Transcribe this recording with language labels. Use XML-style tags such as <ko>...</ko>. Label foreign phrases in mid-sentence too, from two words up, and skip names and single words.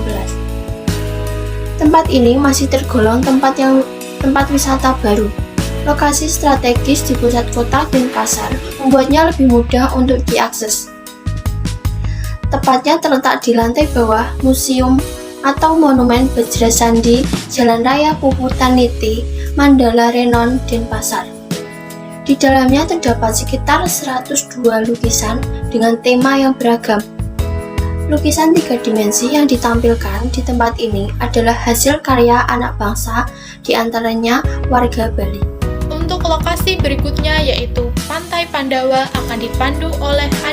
<id>Tempat ini masih tergolong tempat wisata baru. Lokasi strategis di pusat kota Denpasar membuatnya lebih mudah untuk diakses. Tepatnya terletak di lantai bawah museum atau Monumen Bajrasandi, Jalan Raya Puputan Niti, Mandala Renon, Denpasar. Di dalamnya terdapat sekitar 102 lukisan dengan tema yang beragam. Lukisan 3 dimensi yang ditampilkan di tempat ini adalah hasil karya anak bangsa, di antaranya warga Bali. Untuk lokasi berikutnya yaitu Pantai Pandawa akan dipandu oleh Adinda.</id>